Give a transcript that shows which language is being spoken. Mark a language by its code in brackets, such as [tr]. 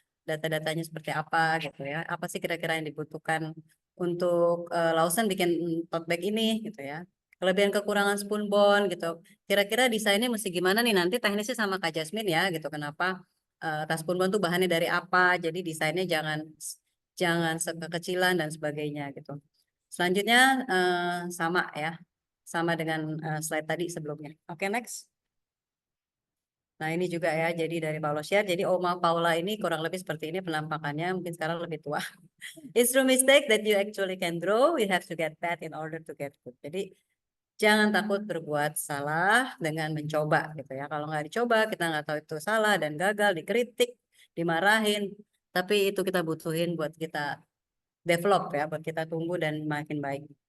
[id] data-datanya seperti apa gitu ya, apa sih kira-kira yang dibutuhkan untuk Lawson bikin tote bag ini gitu ya, kelebihan kekurangan Spunbond gitu, kira-kira desainnya mesti gimana nih nanti teknisnya sama Kak Jasmine ya gitu, kenapa tas Spunbond tuh bahannya dari apa, jadi desainnya jangan sekekecilan dan sebagainya gitu. Selanjutnya sama ya, sama dengan slide tadi sebelumnya. Oke, next. Nah ini juga ya, jadi dari Paula Scher. Jadi Oma Paula ini kurang lebih seperti ini penampakannya, mungkin sekarang lebih tua. [en] It's through mistake that you actually can grow. You have to get bad in order to get good. [id] Jadi jangan takut berbuat salah dengan mencoba gitu ya. Kalau nggak dicoba, kita nggak tahu itu salah dan gagal, dikritik, dimarahin. Tapi itu kita butuhin buat kita develop ya, buat kita tumbuh dan makin baik.